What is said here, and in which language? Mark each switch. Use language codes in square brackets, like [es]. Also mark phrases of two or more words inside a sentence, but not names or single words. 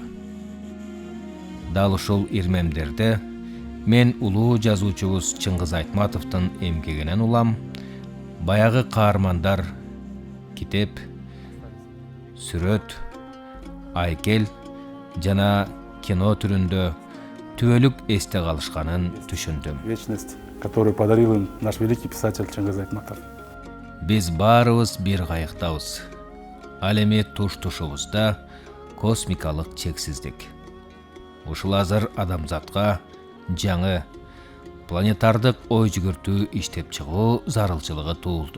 [ky] Дал ушул ирмемдерде мен улуу жазуучубуз Чыңгыз Айтматовдун эмгегинен улам, баягы каармандар, китеп, сүрөт, айкел жана кино түрүндө түбөлүк эсте калышканын түшүндүм. [ru] Вечность, которую подарил им наш великий писатель Чыңгыз Айтматов. [ky] Биз баарыбыз бир кайыктабыз. Ал эми туш-тушубузда космикалык чексиздик. Ушул азыр адамзатка жаңы планетардык ой жүгүртүү иштеп чыгуу зарылчылыгы туулду.